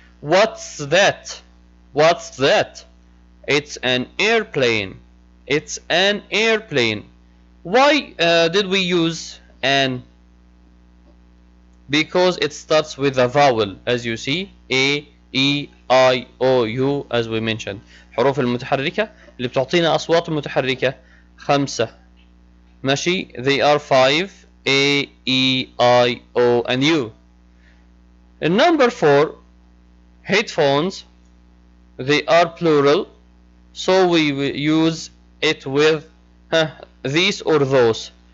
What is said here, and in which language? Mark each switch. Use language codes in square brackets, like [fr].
[en] What's that? What's that? It's an airplane. It's an airplane. Why did we use an? Because it starts with a vowel, as you see, A, E, I, O, U, as we mentioned. [ar] حروف المتحركة اللي بتعطينا أصوات متحركة 5. [en] ماشي, they are 5, A, E, I, O, and U. And number 4, headphones, they are plural, so we will use it with these or those.